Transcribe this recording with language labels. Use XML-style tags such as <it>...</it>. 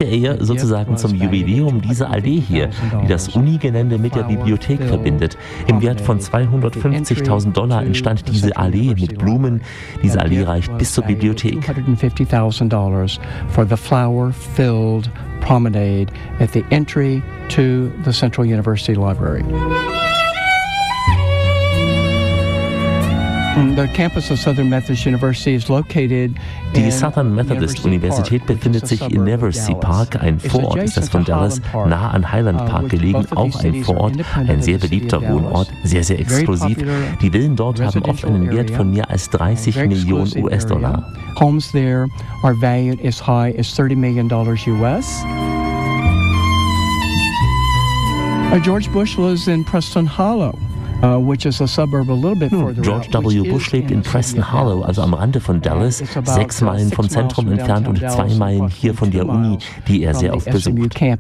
<de>Ehe sozusagen zum Jubiläum diese Allee hier, die das Uni-Gelände mit der Bibliothek verbindet. Im Wert von $250.000 entstand diese Allee mit Blumen. Diese Allee reicht bis zur Bibliothek.</de> <en>$250.000 for the flower-filled promenade at the entry to the Central University Library.</en> <de>Die Southern Methodist Universität befindet sich in Neversea Park, ein Vorort ist das von Dallas, nah an Highland Park gelegen, auch ein Vorort, ein sehr beliebter Wohnort, sehr, sehr exklusiv. Die Villen dort haben oft einen Wert von mehr als 30 Millionen US-Dollar.</de> <en>Homes there are valued as high as $30 million US. George Bush lives in Preston Hollow. Which is a suburb a little bit further.</en> <de>George W. Bush lebt in Preston Hollow, also am Rande von Dallas, 6 Meilen vom Zentrum entfernt und 2 Meilen hier von der Uni, die er sehr oft besucht.</de>